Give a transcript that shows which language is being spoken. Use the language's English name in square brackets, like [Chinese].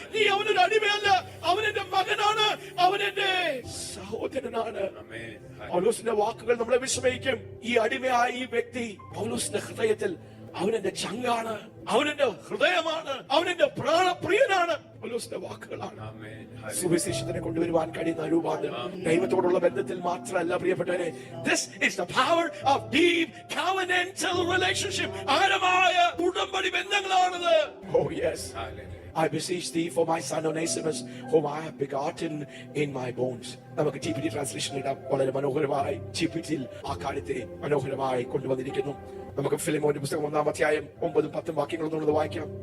[Malayalam] നീ അവനൊരു അടിമയല്ല, അവൻ എന്റെ മകനാണ്, അവൻ എന്റെ സഹോദരനാണ്. പൗലോസിന്റെ വാക്കുകൾ നമ്മളെ വിസ്മയിക്കും. ഈ അടിമയായ ഈ വ്യക്തി പൗലോസിന്റെ ഹൃദയത്തിൽ അവനെന്റെ ചങ്കാണ്, അവനെന്റെ ഹൃദയമാണ്, അവനെന്റെ പ്രാണപ്രിയനാണ്. പൗലോസിന്റെ വാക്കുകളാണ് സുവിശേഷത്തിനെ കൊണ്ടുവരുവാൻ കഴിയുന്ന രൂപാന്തരം. ദൈവത്തോടുള്ള ബന്ധത്തിൽ മാത്രമല്ല പ്രിയപ്പെട്ടവരെ, [English] this is the power of deep covenantal relationship. [Malayalam] ആഴമായ ഉടമ്പടി ബന്ധങ്ങളാണത്. [English] Oh yes, I beseech thee for my son Onesimus, whom I have begotten in my bones. [Malayalam] നമുക്ക് TPT ട്രാൻസ്ലേഷൻ ഇടാം. വളരെ മനോഹരമായി TPT ആ കാര്യത്തെ മനോഹരമായി കൊണ്ടുവന്നിരിക്കുന്നു. നമുക്ക് ഫിലിമോന്റെ പുസ്തകം 1-ാം അധ്യായം 9-10 വാക്യങ്ങളൊന്നുള്ളത് വായിക്കാം.